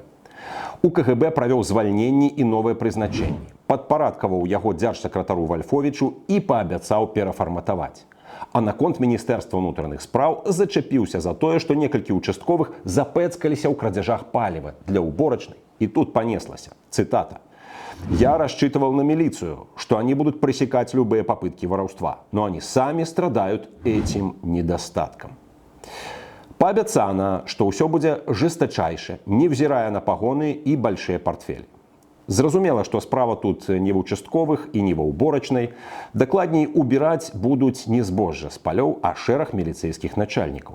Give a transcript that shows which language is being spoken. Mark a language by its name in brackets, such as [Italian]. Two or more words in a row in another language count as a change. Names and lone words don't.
[Belarusian] У КГБ правёў звальненні і новыя прызначэнні. Падпарадкаваў яго дзяржсакратару Вальфовічу і паабяцаў перафарматаваць. А наконт Міністэрства ўнутраных спраў зачапіўся за тое, што некалькі участковых запэцкаліся ў крадзяжах паліва для ўборачнай. [Russian] И тут понеслась цитата. «Я рассчитывал на милицию, что они будут пресекать любые попытки воровства, но они сами страдают этим недостатком». [Belarusian] Паабяцана, што ўсё будзе жестачайше, [Russian] невзирая на пагоны [Belarusian] і [Russian] большие портфелі. [Belarusian] Зразумела, што справа тут не в участковых і не ва ўборачнай. Дакладней, убіраць будуць не збожжа з палёў, а шэраг міліцэйскіх начальнікаў.